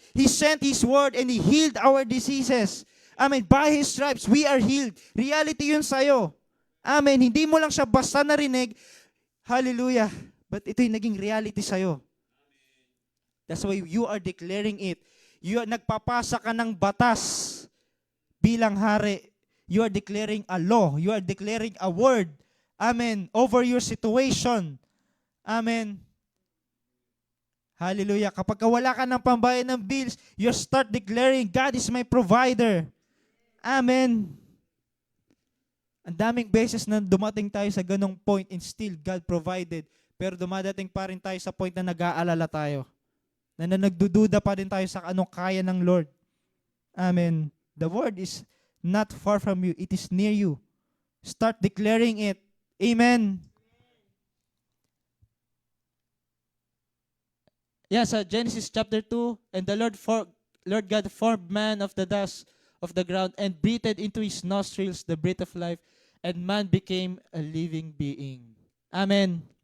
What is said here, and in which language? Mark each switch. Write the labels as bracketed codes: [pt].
[en] He sent His word and He healed our diseases. Amen. By His stripes, we are healed. [tl] Reality yun sa'yo. Amen. Hindi mo lang siya basta narinig. Hallelujah. But ito'y naging reality sa'yo. [en] That's why you are declaring it. [tl] Nagpapasa ka ng batas bilang hari. [en] You are declaring a law. You are declaring a word. Amen. Over your situation. Amen. Hallelujah. [tl] Kapag wala ka ng pambayad ng bills, [en] you start declaring, God is my provider. Amen. [tl] Ang daming beses na dumating tayo sa ganong point [en] and still God provided. [tl] Pero dumadating pa rin tayo sa point na nag-aalala tayo. Na nagdududa pa rin tayo sa anong kaya ng Lord. Amen. [en] The word is not far from you. It is near you. Start declaring it. Amen. Yes, Genesis chapter 2, and the Lord God formed man of the dust of the ground and breathed into his nostrils the breath of life, and man became a living being. Amen.